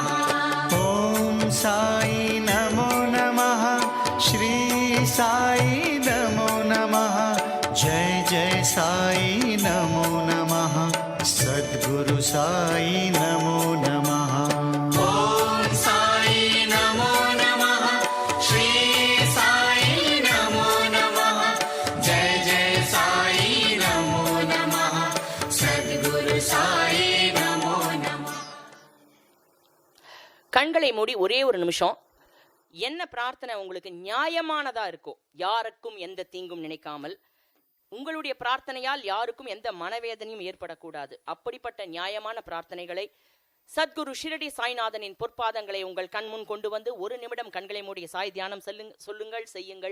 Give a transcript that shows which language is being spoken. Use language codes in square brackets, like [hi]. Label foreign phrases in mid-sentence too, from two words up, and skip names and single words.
[sa] ओम साई नमो नमः, श्री साई नमो नमः, जय जय साई नमो नमः, सद्गुरु साई नमो नमः. ओम साई नमो नमः, श्री साई नमो नमः, जय जय साई नमो नमः, सद्गुरु साई नमो नमः. [ta] கண்களை மூடி ஒரே ஒரு நிமிஷம். என்ன பிரார்த்தனை உங்களுக்கு நியாயமானதா இருக்கோ, யாருக்கும் எந்த தீங்கும் நினைக்காமல், உங்களுடைய பிரார்த்தனையால் யாருக்கும் எந்த மனவேதனையும் ஏற்படக்கூடாது, அப்படிப்பட்ட நியாயமான பிரார்த்தனைகளை சத்குரு ஷிரடி சாய்நாதனின் பொற்பாதங்களை உங்கள் கண்முன் கொண்டு வந்து 1 நிமிடம் கண்களை மூடிய சாய் தியானம் சொல்லுங்கள், செய்யுங்கள்.